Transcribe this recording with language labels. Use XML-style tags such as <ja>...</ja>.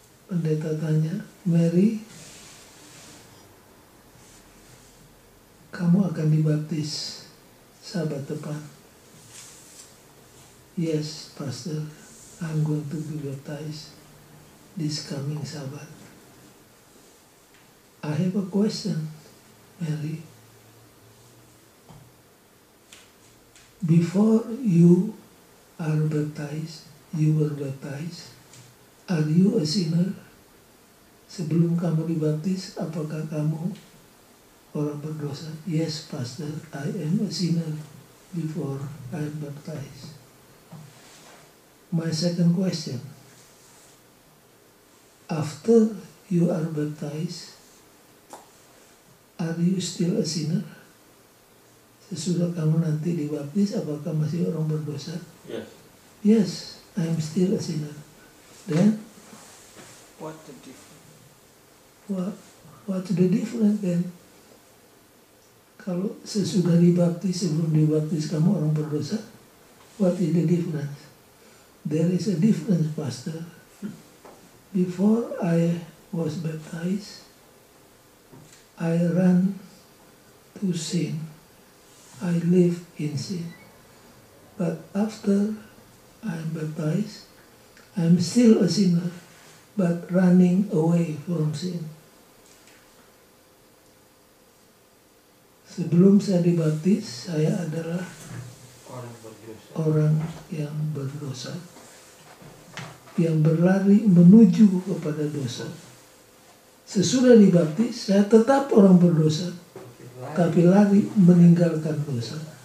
<id>Pendeta tanya, Mary, kamu akan dibaptis Sabat depan?</id> <en>Yes, Pastor, I'm going to be baptized this coming Sabbath. I have a question, Mary. Before you are baptized, you were baptized, are you a sinner?</en> <id>Sebelum kamu dibaptis, apakah kamu orang berdosa?</id> <en>Yes, Pastor, I am a sinner before I am baptized. My second question, after you are baptized, are you still a sinner?</en> <id>Sesudah kamu nanti dibaptis, apakah masih orang berdosa?</id> <en>Yes. Yes, I am still a sinner. Then, What the difference? what's the difference then?</en> <id>Kalau sesudah dibaptis, sebelum dibaptis kamu orang berdosa,</id> <en>what is the difference? There is a difference, Pastor. Before I was baptized, I ran to sin. I live in sin. But after I am baptized, I am still a sinner, but running away from sin.</en> <id>Sebelum saya dibaptis, saya adalah orang yang berdosa, yang berlari menuju kepada dosa. Sesudah dibaptis, saya tetap orang berdosa, tapi lari meninggalkan dosa.</id>